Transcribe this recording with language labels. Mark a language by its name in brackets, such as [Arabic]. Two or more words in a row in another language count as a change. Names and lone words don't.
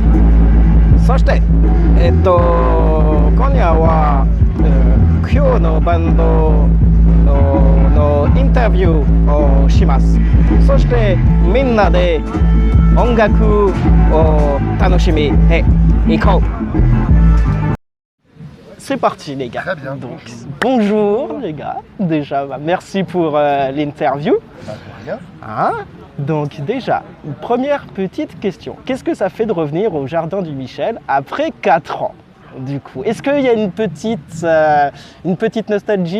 [Japanese] そして、今夜は、今日のバンドのインタビューをします。そしてみんなで音楽を楽しみへ行こう。 [French] C'est parti les gars. Très bien. Donc, bonjour les gars. Déjà, merci pour l'interview. Bah, de rien. Hein? Donc déjà, première petite question. Qu'est-ce que ça fait de revenir au Jardin du Michel après 4 ans? Du coup, est-ce qu'il y a une petite nostalgie?